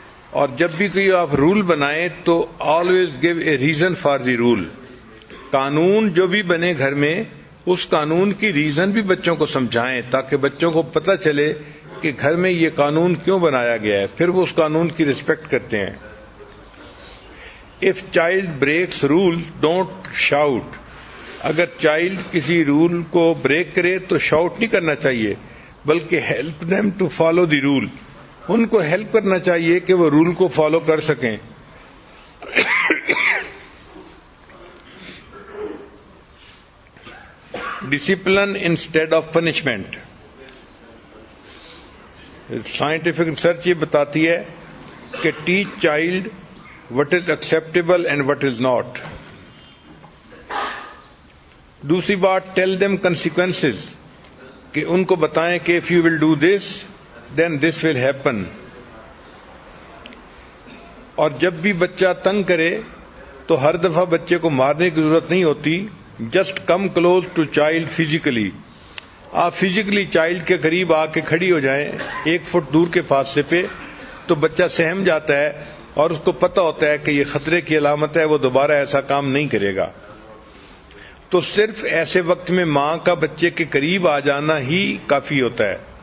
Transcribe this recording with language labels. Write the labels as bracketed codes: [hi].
[ur] اور جب بھی کوئی آپ رول بنائیں تو [en] Always give a reason for the rule. [ur] قانون جو بھی بنے گھر میں اس قانون کی ریزن بھی بچوں کو سمجھائیں تاکہ بچوں کو پتہ چلے کہ گھر میں یہ قانون کیوں بنایا گیا ہے، پھر وہ اس قانون کی رسپیکٹ کرتے ہیں. [en] If child breaks rule, don't shout. [ur] اگر چائلڈ کسی رول کو بریک کرے تو شاؤٹ نہیں کرنا چاہیے، بلکہ [en] Help them to follow the rule. [ur] ان کو ہیلپ کرنا چاہیے کہ وہ رول کو فالو کر سکیں. [en] Discipline instead of punishment. [ur] Scientific research یہ بتاتی ہے کہ [en] Teach child what is acceptable and what is not. [ur] دوسری بات [en] tell them consequences، [ur] کہ ان کو بتائیں کہ [en] if you will do this then this will happen. [ur] اور جب بھی بچہ تنگ کرے تو ہر دفعہ بچے کو مارنے کی ضرورت نہیں ہوتی. [en] just come close to child physically. [ur] آپ فزیکلی چائلڈ کے قریب آ کے کھڑی ہو جائیں 1 فٹ دور کے فاصلے پہ، تو بچہ سہم جاتا ہے اور اس کو پتہ ہوتا ہے کہ یہ خطرے کی علامت ہے، وہ دوبارہ ایسا کام نہیں کرے گا. تو صرف ایسے وقت میں ماں کا بچے کے قریب آ جانا ہی کافی ہوتا ہے.